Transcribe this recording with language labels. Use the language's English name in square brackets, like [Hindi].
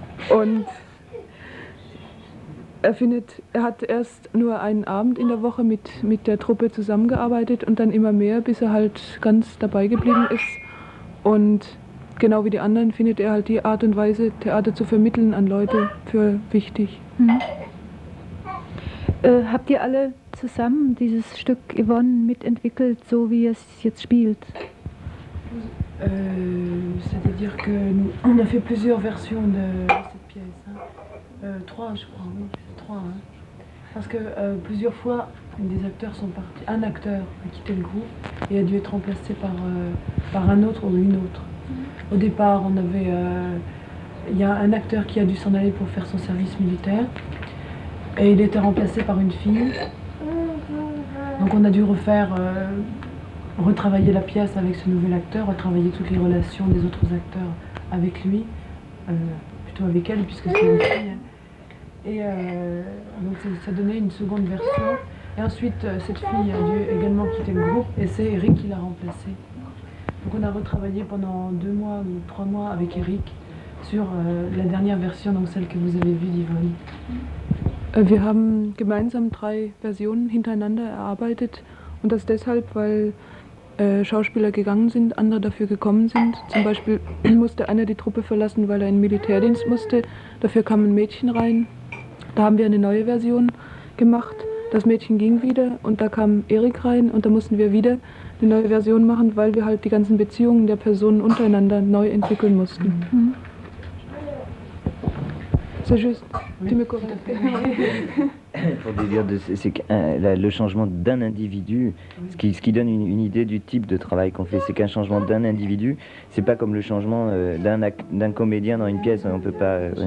[German] Und er hat erst nur einen Abend in der Woche mit der Truppe zusammengearbeitet und dann immer mehr, bis er halt ganz dabei geblieben ist. Und genau wie die anderen findet er halt die Art und Weise, Theater zu vermitteln an Leute für wichtig. Habt ihr alle zusammen dieses Stück Yvonne mitentwickelt, so wie es jetzt spielt? [French] C'est-à-dire qu'on a fait plusieurs versions de cette pièce. Hein. 3 je crois, oui. 3. Hein. Parce que plusieurs fois, des acteurs sont partis. Un acteur a quitté le groupe et a dû être remplacé par un autre ou une autre. Au départ, il y a un acteur qui a dû s'en aller pour faire son service militaire et il était remplacé par une fille. Donc on a dû retravailler la pièce avec ce nouvel acteur, retravailler toutes les relations des autres acteurs avec lui, plutôt avec elle puisque c'est une fille. Et donc ça donnait une seconde version. Et ensuite cette fille a dû également quitter le groupe et c'est Eric qui l'a remplacée. Donc on a retravaillé pendant 2 mois ou 3 mois avec Eric sur la dernière version, donc celle que vous avez vue d'Yvonne. [German] Wir haben gemeinsam 3 Versionen hintereinander erarbeitet und das deshalb, weil Schauspieler gegangen sind, andere dafür gekommen sind. Zum Beispiel musste einer die Truppe verlassen, weil er in den Militärdienst musste. Dafür kam ein Mädchen rein. Da haben wir eine neue Version gemacht. Das Mädchen ging wieder und da kam Erik rein und da mussten wir wieder eine neue Version machen, weil wir halt die ganzen Beziehungen der Personen untereinander neu entwickeln mussten. [French] C'est juste, tu me corriges. Pour dire c'est que le changement d'un individu, ce qui donne une idée du type de travail qu'on fait, c'est qu'un changement d'un individu, c'est pas comme le changement d'un comédien dans une pièce, on peut pas.